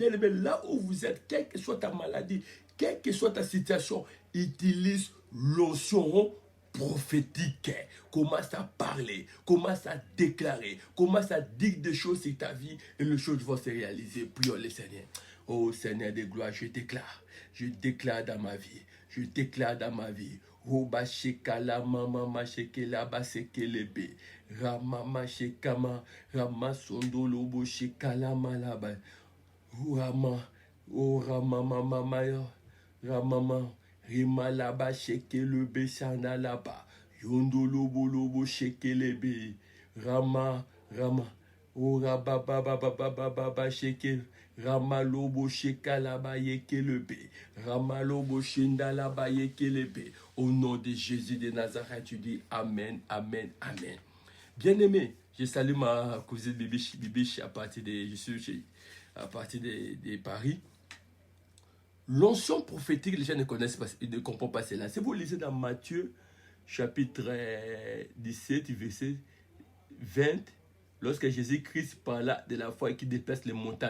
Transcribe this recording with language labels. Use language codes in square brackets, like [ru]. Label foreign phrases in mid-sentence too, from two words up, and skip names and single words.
[fr] Bien aimé, là où vous êtes, quelle que soit ta maladie, quelle que soit ta situation, utilise l'onction prophétique. Commence à parler, commence à déclarer, commence à dire des choses sur ta vie et les choses vont se réaliser. Prions le Seigneur. Oh Seigneur de gloire, je déclare dans ma vie, je déclare dans ma vie. Roba shekala mama mashekela basekelebe rama mashekama rama sondolo bo shekala malaba rama o rama mama mayo rama rima laba shekelebe sana laba yondolo bolobo shekelebe rama o raba baba baba baba shekel Ramalobo shekalaba yekelebe. Ramalobo shendalaba yekelebe. Au nom de Jésus de Nazareth, tu dis Amen, Amen, Amen. Bien-aimé, je salue ma cousine Bibiche à partir de Paris. L'onction prophétique, les gens ne connaissent pas, ils ne comprennent pas cela. Si vous lisez dans Matthieu, chapitre 17, verset 20, lorsque Jésus-Christ parla de la foi qui déplace les montagnes.